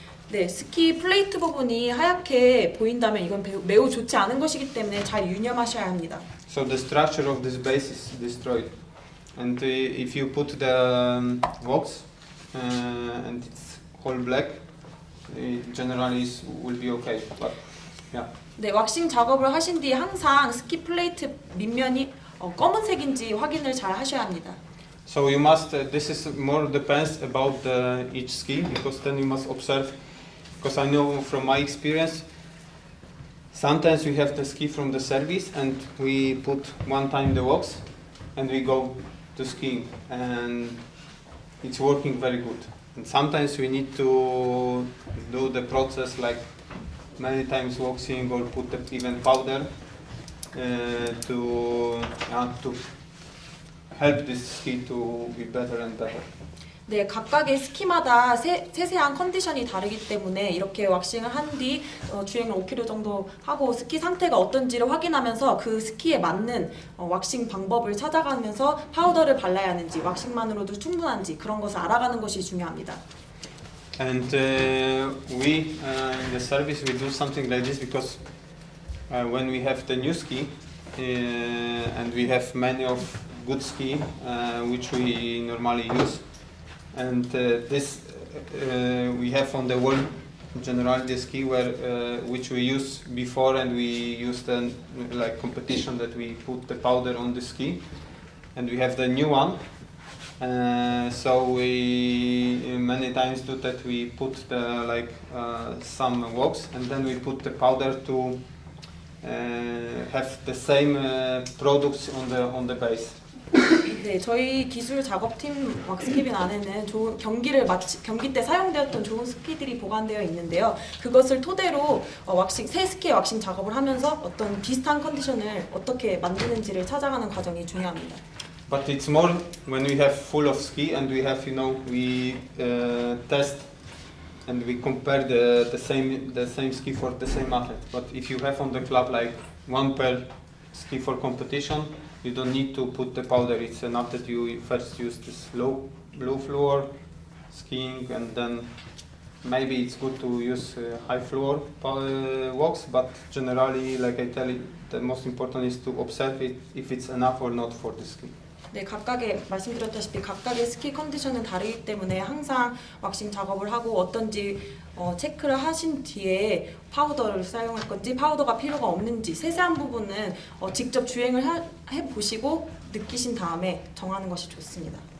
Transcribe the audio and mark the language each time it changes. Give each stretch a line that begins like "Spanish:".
Korean: 네, 스키 플레이트 부분이 하얗게 보인다면 이건 매우 좋지 않은 것이기 때문에 잘 유념하셔야 합니다.
English: So the structure of this base is destroyed, and if you put the wax and it's all black, it generally will be okay. But yeah.
Korean: 네, 왁싱 작업을 하신 뒤 항상 스키 플레이트 밑면이 검은색인지 확인을 잘 하셔야 합니다.
English: So you must. This is more depends about each ski, because then you must observe. Because I know from my experience, sometimes we have the ski from the service and we put 1 time the wax, and we go to skiing, and it's working very good. And sometimes we need to do the process like many times waxing, or put even powder to help this ski to be better and better.
Korean: 네, 각각의 스키마다 세세한 컨디션이 다르기 때문에 이렇게 왁싱을 한 뒤 주행을 5km 정도 하고 스키 상태가 어떤지를 확인하면서 그 스키에 맞는 왁싱 방법을 찾아가면서 파우더를 발라야 하는지 왁싱만으로도 충분한지 그런 것을 알아가는 것이 중요합니다.
English: And we in the service we do something like this because when we have the new ski and we have many of good ski which we normally use, and this we have on the wall generally the ski where which we use before, and we use the like competition that we put the powder on the ski, and we have the new one. So we many times do that. We put the some wax, and then we put the powder to have the same products on the base.
Korean: 네, 저희 기술 작업팀 왁스캐빈 안에는 좋은 경기 때 사용되었던 좋은 스키들이 보관되어 있는데요. 그것을 토대로 새 스키의 왁싱 작업을 하면서 어떤 비슷한 컨디션을 어떻게 만드는지를 찾아가는 과정이 중요합니다.
English: But it's more when we have full of ski and we have, we test and we compare the same ski for the same athlete. But if you have on the club like one pair ski for competition, you don't need to put the powder. It's enough that you first use this low fluor skiing, and then maybe it's good to use high fluor wax. But generally, like I tell you, the most important is to observe it if it's enough or not for the ski.
Korean: 네, 말씀드렸다시피 각각의 스키 컨디션은 다르기 때문에 항상 왁싱 작업을 하고 어떤지 체크를 하신 뒤에 파우더를 사용할 건지 파우더가 필요가 없는지 세세한 부분은 직접 주행을 해보시고 느끼신 다음에 정하는 것이 좋습니다.